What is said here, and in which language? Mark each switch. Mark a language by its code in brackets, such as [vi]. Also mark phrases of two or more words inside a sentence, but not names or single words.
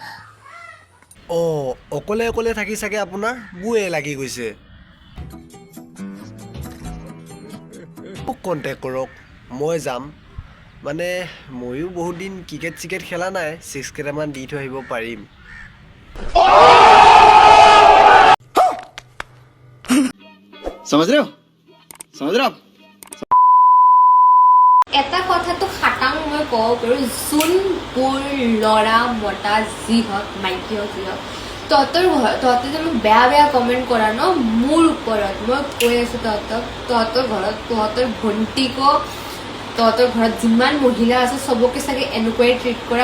[as] অঁ অকলে অকলে থাকি চাগে আপোনাৰ বুয়ে লাগি গৈছে। মোক কণ্টেক্ট কৰক, মই যাম। মানে ময়ো বহুত দিন ক্ৰিকেট চিকেট খেলা নাই, 6 কেইটামান দি থৈ আহিব পাৰিম। [hi] समझ रहे हो? समझ रहे हो आप? [as] এটা কথাটো খাটাং মই ক'ব পাৰোঁ, যোনবোৰ ল'ৰা মতা যি হওক, মাইকী হওক যি হওক, তহঁতে যে মোক বেয়া বেয়া কমেণ্ট কৰা ন মোৰ ওপৰত, মই কৈ আছোঁ তহঁতৰ ঘৰত, তহঁতৰ ভণ্টিকো, তহঁতৰ ঘৰত যিমান মহিলা আছে চবকে চাগে এনেকুৱাই ট্ৰিট কৰা।